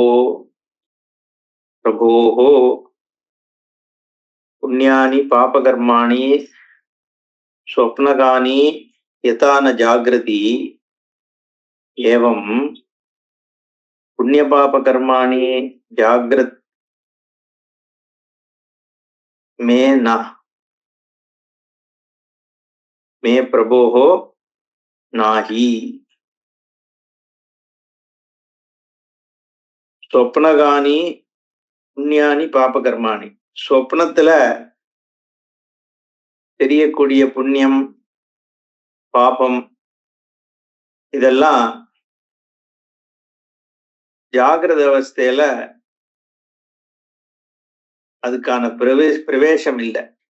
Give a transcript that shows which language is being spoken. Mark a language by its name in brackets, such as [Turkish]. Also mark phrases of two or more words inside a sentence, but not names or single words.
[Sanskrit] प्रभोः पुण्यानि पापकर्माणि स्वप्नगानि यथा न जाग्रति एवं पुण्यपापकर्माणि जाग्रत् मे न मे प्रभोः नाहि। स्वप्नगानि पुण्यानि पापकर्माणि. [Tamil] சொப்னத்துல தெரியக்கூடிய புண்ணியம் பாபம் இதெல்லாம் ஜாகிரத அவஸ்தையில அதுக்கான பிரவேசம் இல்லை.